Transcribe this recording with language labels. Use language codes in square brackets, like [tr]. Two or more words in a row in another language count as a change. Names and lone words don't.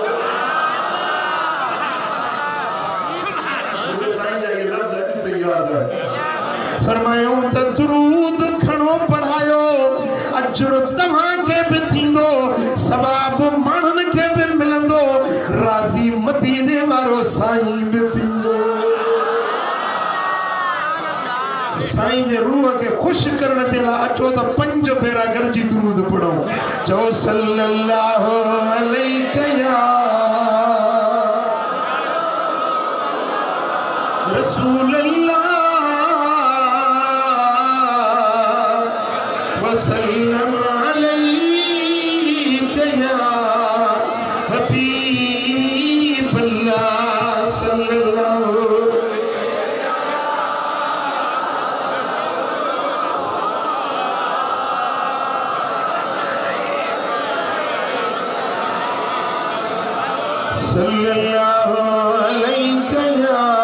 [sd] फरमायूं त दुरूद घणो पढ़ायो अजर तव्हांखे बि थींदो सवाबु माण्हुनि खे बि मिलंदो राज़ी मदीने वारो साईं बि थींदो साईं जे रूह खे ख़ुशि करण जे लाइ अचो त 5 भेरा गॾिजी दुरूद पढ़ो चओ [ar] صلى الله عليه يا رسول الله وسلم عليك يا حبيب الله صلى الله صلى الله عليك يا